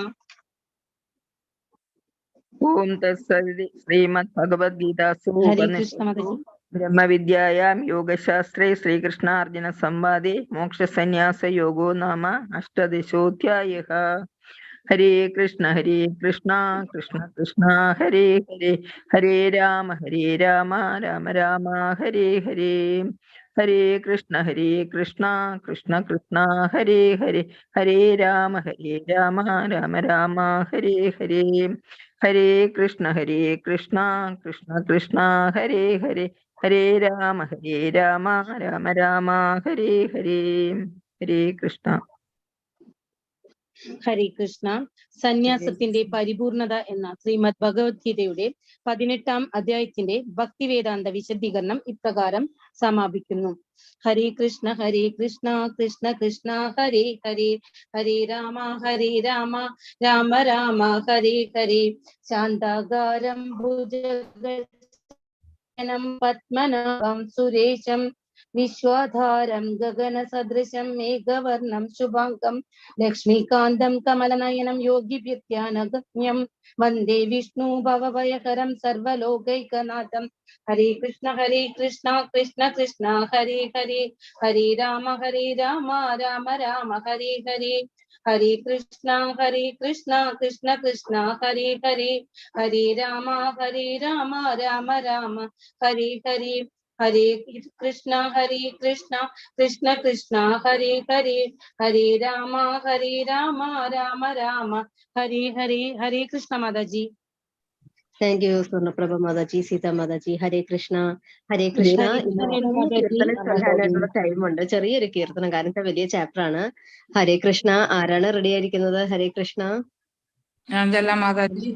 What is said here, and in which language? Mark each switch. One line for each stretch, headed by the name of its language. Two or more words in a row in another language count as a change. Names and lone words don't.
Sanskrit: ഓം തത്സദിതി ശ്രീമദ് ഭഗവത്ഗീതാസു ഹരേ കൃഷ്ണ. മാതാജി. ബ്രഹ്മവിദ്യായാം യോഗശാസ്ത്രേ ശ്രീകൃഷ്ണാർജുന സംവാദേ മോക്ഷസന്യാസ യോഗോ നാമ അഷ്ടദശോധ്യായഃ. ഹരേ കൃഷ്ണ കൃഷ്ണ കൃഷ്ണ ഹരേ ഹരേ, ഹരേ രാമ രാമ രാമ ഹരേ ഹരേ. ഹരേ കൃഷ്ണ കൃഷ്ണ കൃഷ്ണ ഹരേ ഹരേ, ഹരേ രാമ രാമ രാമ ഹരേ ഹരേ. ഹരേ കൃഷ്ണ കൃഷ്ണ കൃഷ്ണ ഹരേ ഹരേ, ഹരേ രാമ രാമ രാമ ഹരേ ഹരേ. ഹരേ കൃഷ്ണ. ഹരേ കൃഷ്ണ.
Malayalam: സന്യാസത്തിന്റെ പരിപൂർണത എന്ന ശ്രീമദ് ഭഗവത്ഗീതയുടെ 18-ാം അധ്യായത്തിന്റെ ഭക്തിവേദാന്ത വിശദീകരണം ഇപ്രകാരം സമാപിക്കുന്നു.
Sanskrit: ഹരേ കൃഷ്ണ കൃഷ്ണ കൃഷ്ണ ഹരേ ഹരേ, ഹരേ രാമ രാമ രാമ ഹരേ ഹരേ. ശാന്താകാരം ഭുജഗശയനം പദ്മനാഭം സുരേശം വിശ്വാധാരം ഗഗന സദൃശം മേഘവർണം ശുഭാംഗം ലക്ഷ്മീകാന്തം കമലനയനം യോഗിഭിർധ്യാനഗമ്യം വന്ദേ വിഷ്ണു ഭവഭയഹരം സർവലോകൈകനാഥം. ഹരേ കൃഷ്ണ കൃഷ്ണ കൃഷ്ണ ഹരേ ഹരേ, ഹരേ രാമ രാമ രാമ ഹരേ ഹരേ. ഹരേ കൃഷ്ണ കൃഷ്ണ കൃഷ്ണ ഹരേ ഹരേ, ഹരേ രാമ രാമ രാമ ഹരേ ഹരേ. ഹരേ കൃഷ്ണ കൃഷ്ണ കൃഷ്ണ ഹരേ ഹരേ, ഹരേ രാമ രാമ രാമ ഹരേ ഹരേ. ഹരേ കൃഷ്ണ മാതാജി.
English: thank you സ്വർണ്ണപ്രഭ മാതാജി, സീതാ മാതാജി.
Malayalam: ഹരേ കൃഷ്ണ കീർത്തനം ചൊല്ലാനായിട്ടുള്ള ടൈമുണ്ട്. ചെറിയൊരു കീർത്തനം, കാരണം വലിയ ചാപ്റ്റർ ആണ്. ഹരേ കൃഷ്ണ. ആരാണ് റെഡി ആയിരിക്കുന്നത്? ഹരേ കൃഷ്ണ. മാതാജി